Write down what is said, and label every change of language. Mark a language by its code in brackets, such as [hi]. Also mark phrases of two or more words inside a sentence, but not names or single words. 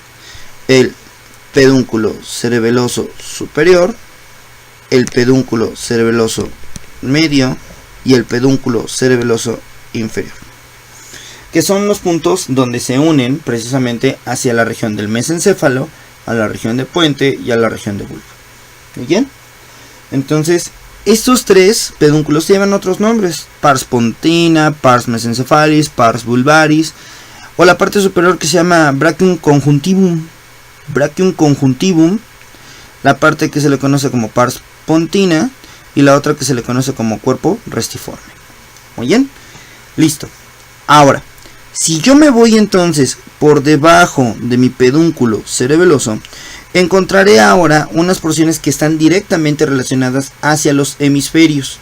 [es] El pedúnculo cerebeloso superior, el pedúnculo cerebeloso medio y el pedúnculo cerebeloso inferior, que son los puntos donde se unen precisamente hacia la región del mesencéfalo, a la región de puente y a la región de bulbo. ¿Muy bien? Entonces, estos tres pedúnculos llevan otros nombres: [la] pars pontina, pars mesencefalis, pars vulvaris, [es] o la parte superior que se llama [la] brachium conjuntivum. Brachium conjuntivum, [es] la parte que se le conoce como [la] pars pontina [es] y la otra que se le conoce como cuerpo restiforme. Muy bien, listo. Ahora, Si yo me voy entonces por debajo de mi pedúnculo cerebeloso, encontraré ahora unas porciones que están directamente relacionadas hacia los hemisferios.